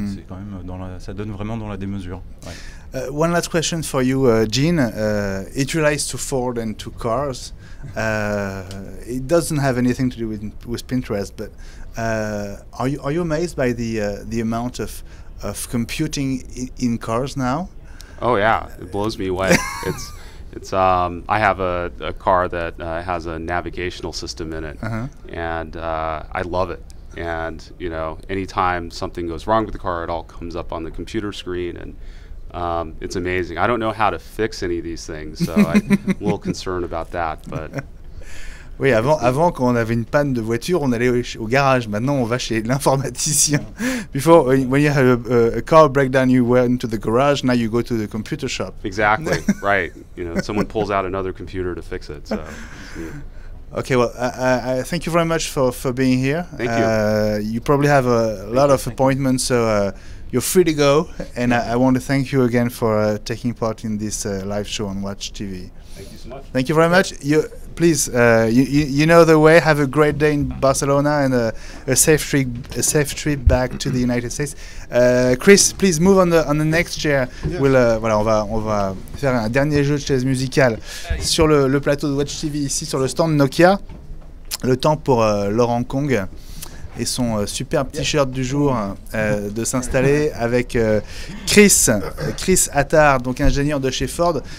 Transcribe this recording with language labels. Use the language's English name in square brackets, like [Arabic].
[French] C'est quand même ça donne vraiment dans la démesure. Ouais. [English] One last question for you, Jean. It relates to Ford and to cars. It doesn't have anything to do with Pinterest, but are you amazed by the amount of computing in cars now? Oh yeah, it blows me away. It's I have a car that has a navigational system in it, and I love it. And anytime something goes wrong with the car, it all comes up on the computer screen, and it's amazing. I don't know how to fix any of these things, so I'm a little concerned about that. But [French] oui, avant, quand on avait une panne de voiture, on allait au garage. Maintenant, on va chez l'informaticien. [English] Before, when you had a car breakdown, you went to the garage. Now you go to the computer shop. Exactly, right. Someone pulls out another computer to fix it. So. Okay, well, I thank you very much for being here. Thank you. You probably have a lot of appointments, so you're free to go. And I want to thank you again for taking part in this live show on Watch TV. Thank you so much. Thank you very much. Please, you know the way. Have a great day in Barcelona and a safe trip back to the United States. Chris, please move on the next chair. Yeah. [French] On va faire un dernier jeu de chaise musicale sur le plateau de Watch TV ici sur le stand Nokia. Le temps pour Laurent Kong et son superbe t-shirt du jour de s'installer avec Chris Attard, donc ingénieur de chez Ford.